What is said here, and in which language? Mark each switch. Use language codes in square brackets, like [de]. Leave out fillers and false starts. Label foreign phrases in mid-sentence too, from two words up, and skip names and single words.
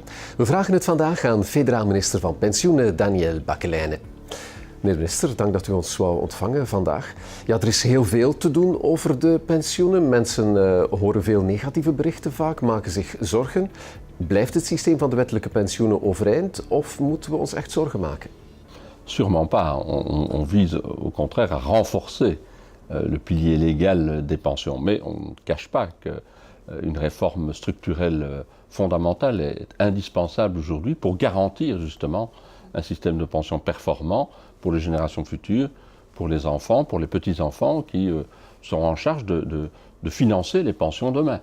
[nl] We vragen het vandaag aan federaal minister van Pensioenen Daniel Bakkelijne. Meneer de minister, dank dat u ons wou ontvangen vandaag. Ja, er is heel veel te doen over de pensioenen. Mensen horen veel negatieve berichten vaak, maken zich zorgen. Blijft het systeem van de wettelijke pensioenen overeind of moeten we ons echt zorgen maken? [fr] Sûrement pas. On vise au contraire à renforcer le pilier légal des pensions. Mais on ne cache pas qu'une réforme structurelle fondamentale est indispensable aujourd'hui pour garantir justement un système de pension performant pour les générations futures, pour les enfants, pour les petits-enfants qui seront en charge de financer les pensions demain.